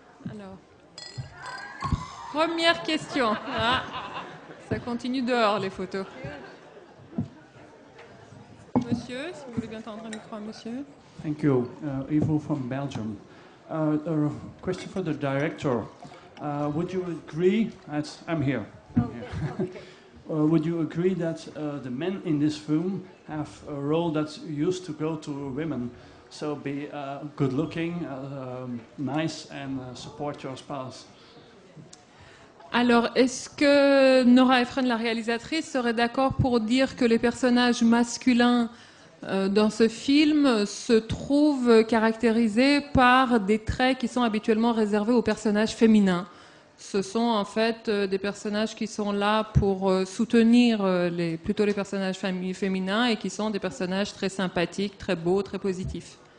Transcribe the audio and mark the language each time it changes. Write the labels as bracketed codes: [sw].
[fr] Alors, première question. Ah, ça continue dehors, les photos. Monsieur, si vous voulez bien tendre un micro à monsieur. [en] Thank you. Ivo from Belgium. A question for the director. Would you agree, I'm here. Would you agree that the men in this film have a role that's used to go to women? So be good looking, nice and support your spouse. [fr] Alors, est-ce que Nora Ephron, la réalisatrice, serait d'accord pour dire que les personnages masculins dans ce film se trouvent caractérisés par des traits qui sont habituellement réservés aux personnages féminins? Ce sont en fait des personnages qui sont là pour soutenir plutôt les personnages féminins et qui sont des personnages très sympathiques, très beaux, très positifs.